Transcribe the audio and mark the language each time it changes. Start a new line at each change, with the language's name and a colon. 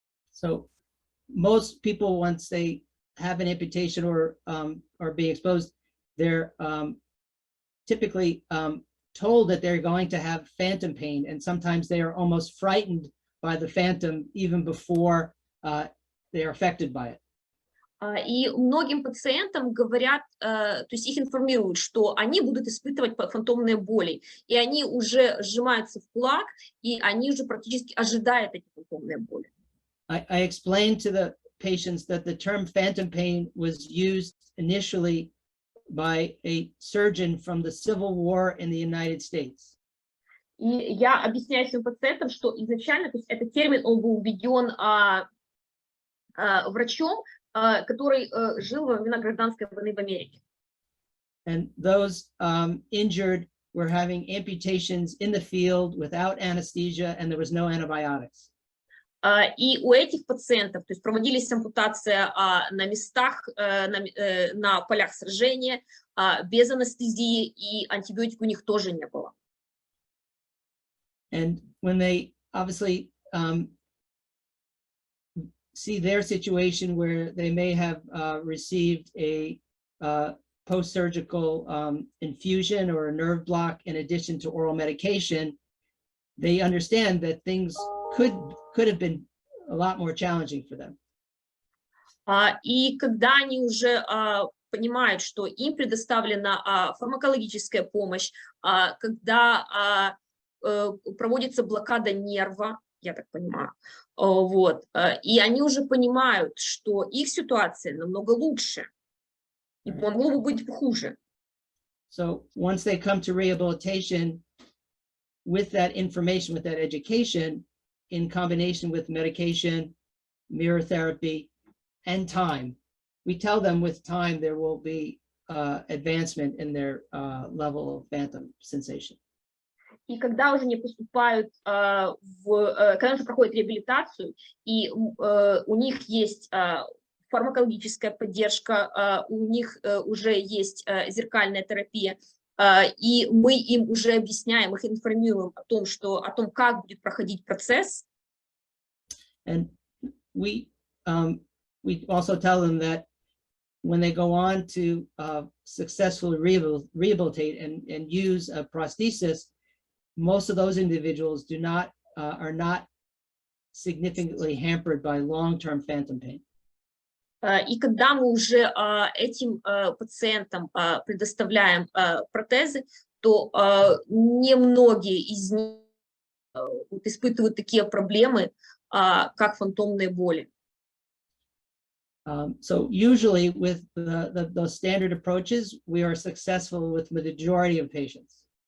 English: So most people, once they have an amputation or are being exposed, they're typically told that they're going to have phantom pain, and sometimes they are almost frightened by the phantom even before they are affected by it.
Russian: И многим пациентам говорят, то есть их информируют, что они будут испытывать фантомные боли, и они уже сжимаются в кулак, и они уже практически ожидают эти фантомные боли.
English: I explained to the patients that the term phantom pain was used initially by a surgeon from the Civil War in the United States.
Russian: И я объясняю своим пациентам, что изначально, то есть этот термин, он был введен врачом, который жил во времена гражданской войны в Америке.
English: And those injured were having amputations in the field without anesthesia, and there was no antibiotics.
Russian: И у этих пациентов, то есть проводились ампутация на местах, на полях сражения, без анестезии, и антибиотик у них тоже не было.
English: And when they obviously see their situation where they may have received a post-surgical infusion or a nerve block in addition to oral medication, they understand that things could have been a lot more challenging for them.
Russian: И когда они уже понимают, что им предоставлена фармакологическая помощь, когда проводится блокада нерва, я так понимаю, вот, и они уже понимают, что их ситуация намного лучше, и могло бы быть хуже.
English: So once they come to rehabilitation with that information, with that education, in combination with medication, mirror therapy, and time, we tell them with time there will be advancement in their level of phantom sensation.
Russian: И когда уже они поступают, когда уже проходят реабилитацию, и у них есть фармакологическая поддержка, у них уже есть зеркальная терапия, и мы им уже объясняем, их информируем о том, как будет проходить процесс.
English: And we also tell them that when they go on to successfully rehabilitate and use a prosthesis, most of those individuals are not significantly hampered by long-term phantom pain.
Russian: И когда мы уже этим пациентам предоставляем протезы, то немногие из них испытывают такие проблемы, как фантомные боли.
English: So usually with those standard approaches, we are successful with the majority of patients.